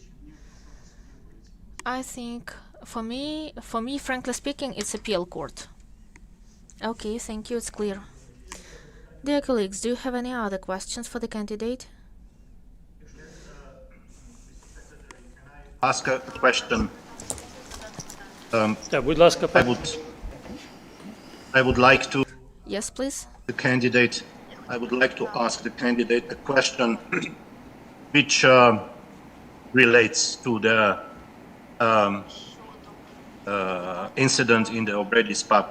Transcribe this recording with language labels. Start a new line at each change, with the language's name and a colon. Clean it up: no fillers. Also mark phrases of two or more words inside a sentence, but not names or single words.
English: I think for me, frankly speaking, it's appeal court. Okay, thank you, it's clear. Dear colleagues, do you have any other questions for the candidate? Ask a question.
Ukrainian: Так, будь ласка,
English: I would like to Yes, please. I would like to ask the candidate a question which relates to the incident in the Obredis pub.